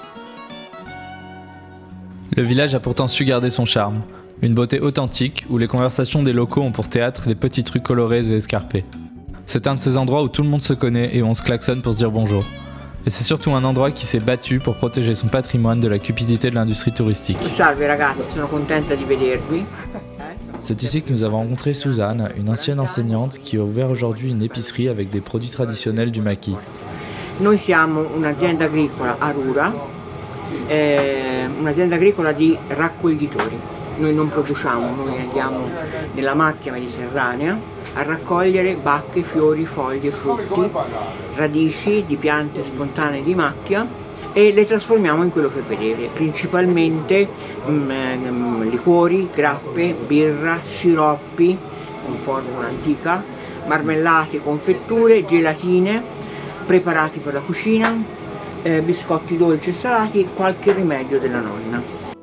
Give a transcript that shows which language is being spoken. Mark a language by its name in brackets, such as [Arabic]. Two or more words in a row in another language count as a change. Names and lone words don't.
[French] Le village a pourtant su garder son charme. Une beauté authentique où les conversations des locaux ont pour théâtre des petits trucs colorés et escarpés. C'est un de ces endroits où tout le monde se connaît et où on se klaxonne pour se dire bonjour. Et c'est surtout un endroit qui s'est battu pour protéger son patrimoine de la cupidité de l'industrie touristique. [Italian] Salve ragazzi, sono contenta di vedervi. [French] C'est ici que nous avons rencontré Suzanne, une ancienne enseignante qui a ouvert aujourd'hui une épicerie avec des produits traditionnels du maquis. [Italian] Noi siamo un'azienda agricola a Rura, un'azienda agricola di raccoglitori. Noi non produciamo, noi andiamo nella macchia mediterranea a raccogliere bacche, fiori, foglie, frutti, radici di piante spontanee di macchia e le trasformiamo in quello che vedete, principalmente liquori, grappe, birra, sciroppi con formula antica, marmellate, confetture, gelatine, preparati per la cucina, biscotti dolci e salati, qualche rimedio della nonna.